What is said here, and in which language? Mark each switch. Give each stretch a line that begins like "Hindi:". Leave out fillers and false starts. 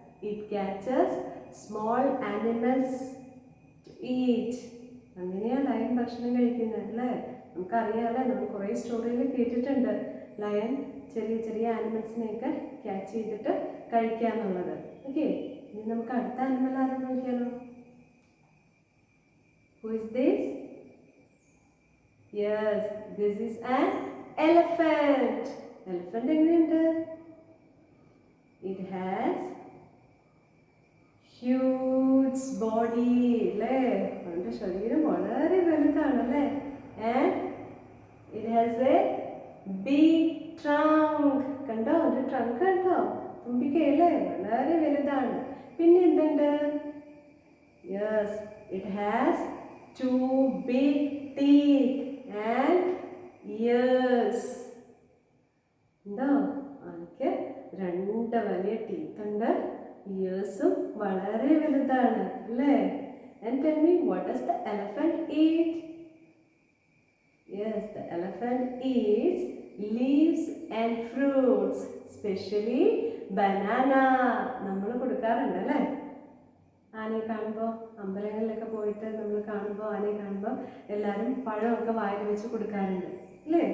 English: It catches small animals to eat.
Malayalam: അങ്ങനെയാണ് lion ഭക്ഷണം കഴിക്കുന്നത് അല്ലേ? നമുക്കറിയാമല്ലേ, നമ്മൾ കുറേ സ്റ്റോറിയിൽ കേട്ടിട്ടുണ്ട് ലയൺ ചെറിയ ചെറിയ ആനിമൽസിനെയൊക്കെ ക്യാച്ച് ചെയ്തിട്ട് കഴിക്കുക എന്നുള്ളത്. ഓക്കെ, ഇനി നമുക്ക് അടുത്ത ആനിമൽ ആരെന്ന് നോക്കിയാലോ?
English: Who is this? Yes, this is an elephant. Elephant
Malayalam: എങ്ങനെയുണ്ട്?
English: It has huge body
Malayalam: അല്ലേ? അവൻ്റെ ശരീരം വളരെ വലുതാണ് അല്ലേ?
English: And it has a big trunk.
Malayalam: കണ്ടോ അവൻ്റെ ട്രങ്ക് കണ്ടോ? തുമ്പിക്കയല്ലേ? വളരെ വലുതാണ്. പിന്നെ എന്തുണ്ട്?
English: Yes, it has 2 big teeth and ears.
Malayalam: ഉണ്ടോ? അവർക്ക് 2 വലിയ ടീത്ത് ഉണ്ട്. ഇയേഴ്സും വളരെ വലുതാണ് അല്ലേ?
English: And tell me, what does the elephant eat? Yes, the elephant eats leaves and fruits, especially banana.
Malayalam: നമ്മൾ കൊടുക്കാറുണ്ട് അല്ലേ? ആനയെ കാണുമ്പോൾ അമ്പലങ്ങളിലൊക്കെ പോയിട്ട് നമ്മൾ കാണുമ്പോൾ ആനയെ കാണുമ്പോൾ എല്ലാവരും പഴമൊക്കെ വായിൽ വെച്ച് കൊടുക്കാറുണ്ട് അല്ലേ?